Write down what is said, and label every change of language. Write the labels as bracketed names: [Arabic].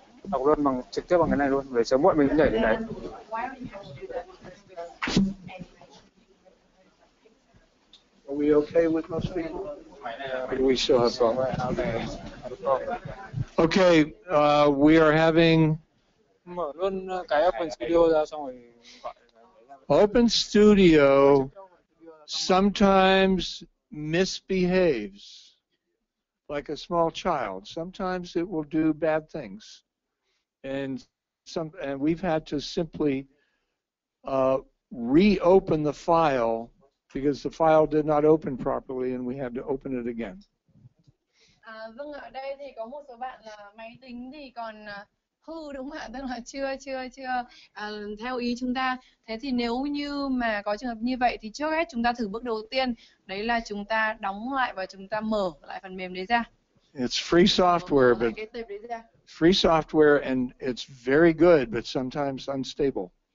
[Vietnamese] Học luôn trực tiếp bằng cái này luôn, để sớm muộn mình cũng nhảy đến đấy. [English] Are we okay with most people? We still have problems. Okay, we are having [Vietnamese] Mở luôn cái OpenStudio ra xong rồi gọi. [English] OpenStudio sometimes misbehaves like a small child. Sometimes it will do bad things. And we've had to simply reopen the file because the file did not open properly and we had to open it again. [Vietnamese] Vâng, ở đây thì có một số bạn là máy tính thì còn hư đúng không ạ? Tức là chưa theo ý chúng ta. Thế thì nếu như mà có trường hợp như vậy thì trước hết chúng ta thử bước đầu tiên, đấy là chúng ta đóng lại và chúng ta mở lại phần mềm đấy ra. [English] It's free software, [Vietnamese] Mở lại [English] but [Vietnamese] cái tệp đấy ra. [English] free software, and it's very good, but sometimes unstable.